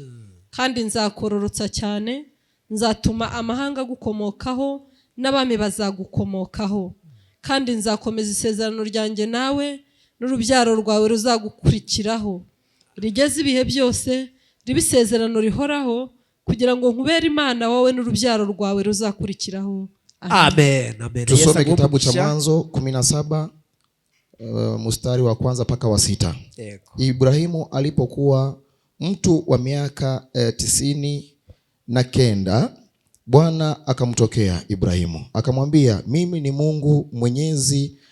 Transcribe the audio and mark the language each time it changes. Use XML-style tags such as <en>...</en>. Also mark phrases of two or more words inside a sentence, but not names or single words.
<rw>Kandi nzakororotsa cyane, nzatuma amahanga gukomokaho, n'abami bazagukomokaho. Kandi nzakomeza isezerano ryanjye nawe, n'urubyaro rwawe ruzagukurikiraho, rigeze ibihe byose, ribe isezerano rihoraho, kugira ngo nkubere Imana wowe n'urubyaro rwawe ruzakurikiraho. Amen, amen.</rw> <sw>Tusome kitabu cha Mwanzo 17 mstari wa kwanza mpaka wa 6. Ibrahimu alipokuwa mtu wa miaka 99, Bwana akamtokea Ibrahimu akamwambia, mimi ni Mungu Mwenyezi,</sw>